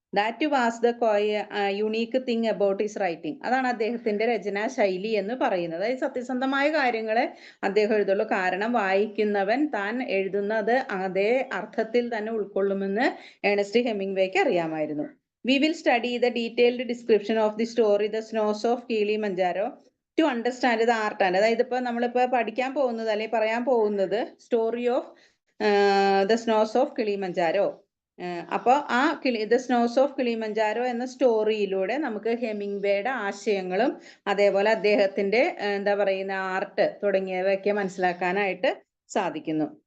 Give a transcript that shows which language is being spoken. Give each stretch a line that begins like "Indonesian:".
English: That was the unique thing about his writing.
Malayalam: അതാണ് അദ്ദേഹത്തിന്റെ രചനാ ശൈലി എന്ന് പറയുന്നത്. അതായത് സത്യസന്ധമായ കാര്യങ്ങളെ അദ്ദേഹം എഴുതുള്ളൂ. കാരണം വായിക്കുന്നവൻ താൻ എഴുതുന്നത് അതേ അർത്ഥത്തിൽ തന്നെ ഉൾക്കൊള്ളുമെന്ന് ഏണസ്റ്റ് ഹെമിംഗ്വേക്ക് അറിയാമായിരുന്നു.
English: We will study the detailed description of the story The Snows of Kilimanjaro to understand the art and
Malayalam: അതായത് ഇപ്പൊ നമ്മളിപ്പോ പഠിക്കാൻ പോകുന്നത് അല്ലെങ്കിൽ പറയാൻ പോകുന്നത്
English: Story of the snows of Kilimanjaro.
Malayalam: അപ്പോൾ ആ ദ സ്നോസ് ഓഫ് കിളിമഞ്ചാരോ എന്ന സ്റ്റോറിയിലൂടെ നമുക്ക് ഹെമിംഗ്വേയുടെ ആശയങ്ങളും അതേപോലെ അദ്ദേഹത്തിന്റെ എന്താ പറയുന്ന ആർട്ട് തുടങ്ങിയവയൊക്കെ മനസ്സിലാക്കാനായിട്ട് സാധിക്കുന്നു.